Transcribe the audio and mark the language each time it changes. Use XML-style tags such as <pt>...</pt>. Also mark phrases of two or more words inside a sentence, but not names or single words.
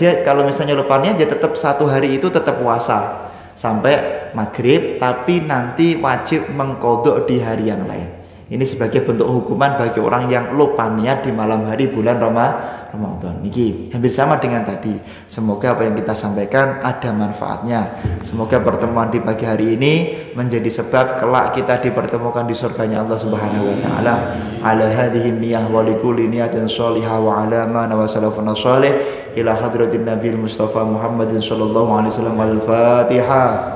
<id>Dia kalau misalnya lupa niat, dia tetap 1 hari itu tetap puasa sampai maghrib, tapi nanti wajib mengkodok di hari yang lain. Ini sebagai bentuk hukuman bagi orang yang lupa niat di malam hari bulan Ramadan. Niki hampir sama dengan tadi. Semoga apa yang kita sampaikan ada manfaatnya. Semoga pertemuan di pagi hari ini menjadi sebab kelak kita dipertemukan di surganya Allah</id> <ar>سبحانه وتعالى. على هذه النية ولكل نية صالحة وعلى ما وسلف صالح إلى حضرة النبي المصطفى محمد صلى الله عليه وسلم. Al-Fatihah.</ar>